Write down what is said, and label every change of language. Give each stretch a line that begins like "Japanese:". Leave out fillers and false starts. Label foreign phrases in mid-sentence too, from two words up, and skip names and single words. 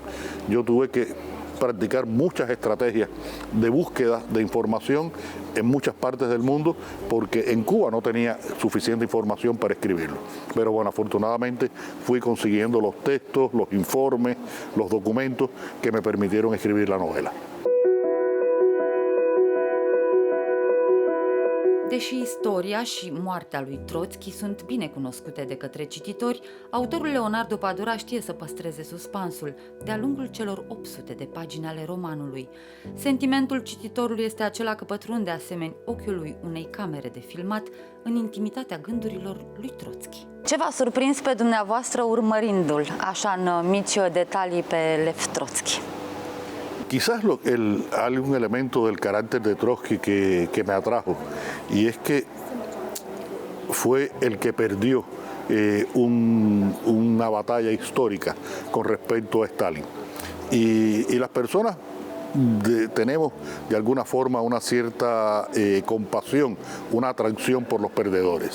Spanish: Yo tuve que practicar muchas estrategias de búsqueda de información en muchas partes del mundo, porque en Cuba no tenía suficiente información para escribirlo. Pero bueno, afortunadamente fui consiguiendo los textos, los informes, los documentos que me permitieron escribir la novela.
Romanian: Deși istoria și moartea lui Troțchi sunt bine cunoscute de către cititori, autorul Leonardo Padura știe să păstreze suspansul de-a lungul celor 800 de pagini ale romanului. Sentimentul cititorului este acela că pătrunde asemeni ochiului unei camere de filmat în intimitatea gândurilor lui Troțchi. Ce v-a surprins pe dumneavoastră urmărindu-l, așa în mici detalii pe Lev Troțchi?
Spanish: Quizás hay un elemento del carácter de Trotsky que me atrajo, y es que fue el que perdió una batalla histórica con respecto a Stalin. Y las personas tenemos de alguna forma una cierta compasión, una atracción por los perdedores.